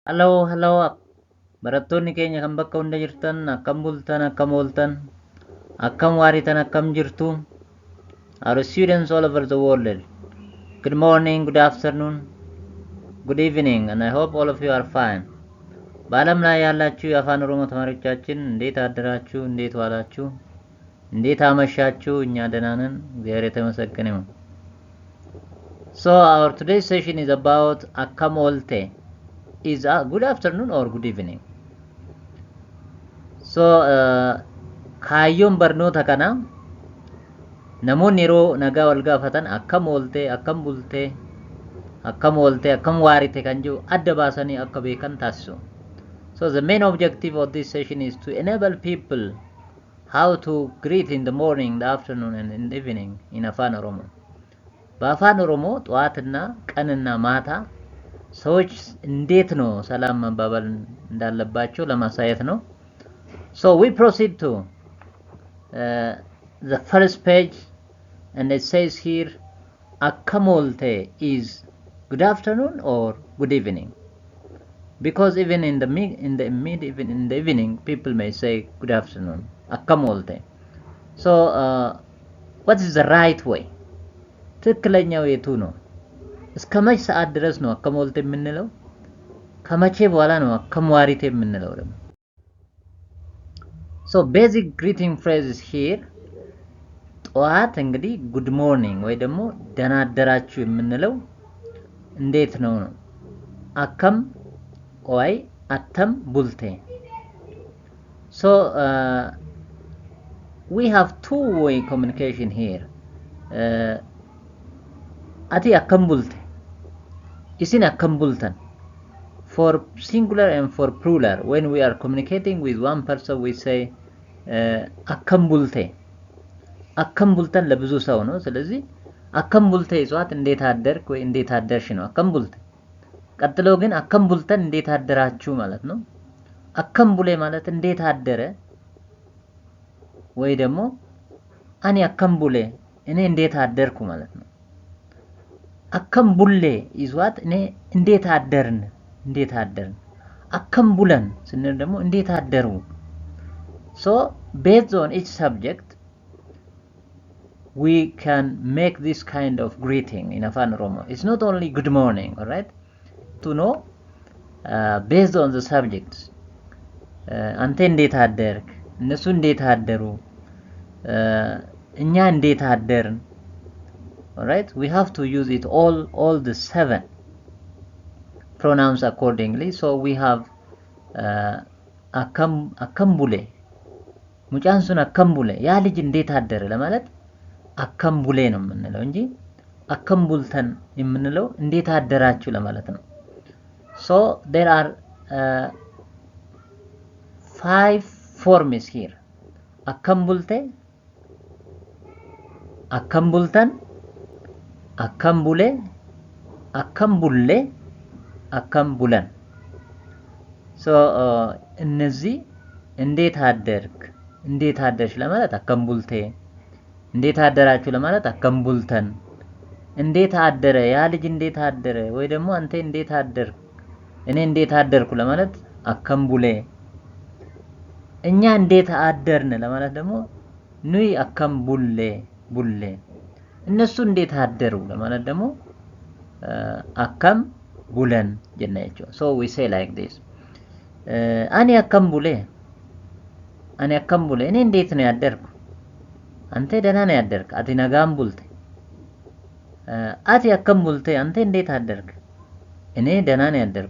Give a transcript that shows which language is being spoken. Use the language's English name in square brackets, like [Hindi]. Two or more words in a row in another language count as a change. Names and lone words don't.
[Oromo] Hello, barattoonni keenya kan bakka hunda jirtan akkam bultan, akkam ooltan, akkam waaritan, akkam jirtu. [English] Our students all over the world. Good morning, good afternoon, good evening, and I hope all of you are fine. [Amharic] በዓለም ላይ ያላችሁ የአፋን ኦሮሞ ተማሪዎቻችን እንዴት አደራችሁ? እንዴት ዋላችሁ? እንዴት አመሻችሁ? እኛ ደህና ነን፣ እግዚአብሔር የተመሰገነ ይሁን። [English] So our today's session is about [Oromo] akkam olte. [English] Is a good afternoon or good evening. [Oromo] So kaayyoon barnoota kana namoonni yeroo nagaa wal gaafatan akkam oolte, akkam bulte, akkam oolte, akkam waarite kan jiru adda baasanii akka beekan taasisu. [English] So the main objective of this session is to enable people how to greet in the morning, the afternoon and in the evening in afaan oromo. [Amharic] በአፋን ኦሮሞ ጠዋትና ቀንና ማታ ሰዎች እንዴት ነው ሰላም መባባል እንዳለባቸው ለማሳየት ነው። [English] So we proceed to the first page, and it says here [Oromo] akkam olte [English] is good afternoon or good evening, because even in the evening people may say good afternoon, [Oromo] akkam olte. [English] So what is the right way? [Amharic] ትክክለኛው የቱ ነው? እስከ መቼ ሰዓት ድረስ ነው [Oromo] akkam olte [Amharic] የምንለው? ከመቼ በኋላ ነው [Oromo] akkam waarite [Amharic] የምንለው ደግሞ? [English] So basic greeting phrases here. [Amharic] ጠዋት እንግዲህ [English] good morning [Amharic] ወይ ደግሞ ደህና አደራችሁ የምንለው እንዴት ነው? [Oromo] akkam ወይ attam bulte. [English] So we have two-way communication here. [Oromo] Ati akkam bulte, isin akkam bultan. [English] For singular and for plural, when we are communicating with one person, we say [Oromo] akkam bulte. akkam bultan [Amharic] ለብዙ ሰው ነው። ስለዚህ [Oromo] akkam bulte [Amharic] ይዟት እንዴት አደርክ ወይ እንዴት አደርሽ ነው [Oromo] akkam bulte። [Amharic] ቀጥሎ ግን [Oromo] akkam bultan [Amharic] እንዴት አደራችሁ ማለት ነው። [Oromo] akkam bule [Amharic] ማለት እንዴት አደረ ወይ ደግሞ [Oromo] ani akkam bule [Amharic] እኔ እንዴት አደርኩ ማለት ነው። [Oromo] akkam bulle [Amharic] ይዟት እኔ እንዴት አደርን [Oromo] akkam bulan [Amharic] ስንል ደግሞ እንዴት አደሩ። [English] So based on each subject we can make this kind of greeting in afaan oromo. It's not only good morning, all right, to know based on the subjects. [Amharic] አንተ እንዴት አደርክ፣ እነሱ እንዴት አደሩ፣ እኛ እንዴት አደርን. [English] All right, we have to use it all the 7 pronouns accordingly. So we have [Oromo] akkam bule, mucaan sun akkam bule, [Amharic] ያ ልጅ እንዴት አደረ ለማለት [Oromo] akkam bule [Amharic] ነው የምንለው እንጂ [Oromo] akkam bultan [Amharic] የምንለው እንዴት አደራችሁ ለማለት ነው። [English] So there are 5 forms here. [Oromo] akkam bulte, akkam bultan, akkam bule, akkam bulle, akkam bulan. [Amharic] So እነዚህ እንዴት አደርክ፣ እንዴት አደርሽ ለማለት [Oromo] akkam bulte፣ [Amharic] እንዴት አደራችሁ ለማለት akkam bultan፣ እንዴት አደረ ያ ልጅ እንዴት አደረ ወይ ደግሞ አንተ እንዴት አደርክ፣ እኔ እንዴት አደርኩ ለማለት akkam bule፣ እኛ እንዴት አደርን ለማለት ደግሞ [Oromo] nuyi akkam bulle፣ [Amharic] እነሱ እንዴት አደሩ ለማለት ደግሞ [Oromo] akkam bulan [Amharic] ጀናቸው። [English] So we say like this. [Oromo] ani akkam bule [Amharic] እኔ እንዴት ነው ያደርኩ፣ አንተ ደህና ነው ያደርክ፣ [Oromo] Ati nagaan bulte. Ati akkam bulte [Amharic] አንተ እንዴት አደርክ፣ እኔ ደህና ነው ያደርኩ፣